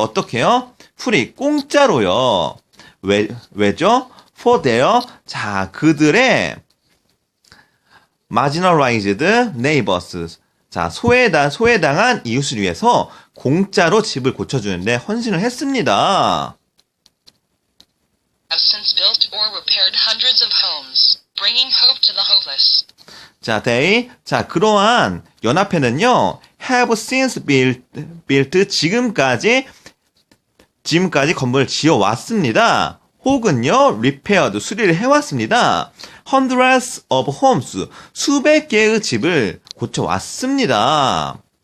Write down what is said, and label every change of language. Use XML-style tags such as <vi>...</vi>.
<ko>어떻게요? free, 공짜로요. 왜죠?</ko> <en>for their,</en> <ko>자, 그들의</ko> <en>marginalized neighbors,</en> <ko>자, 소외당한 이웃을 위해서 공짜로 집을 고쳐주는데 헌신을 했습니다.</ko> <en>Have since built or repaired hundreds of homes, bringing hope to the hopeless.</en> <ko>자, 자, 그러한 연합회는요,</ko> <en>have since built,</en> <ko>지금까지 건물을 지어왔습니다. 혹은요, repaired, 수리를 해왔습니다.</ko> <en>hundreds of homes,</en> <ko>수백 개의 집을 고쳐왔습니다.</ko>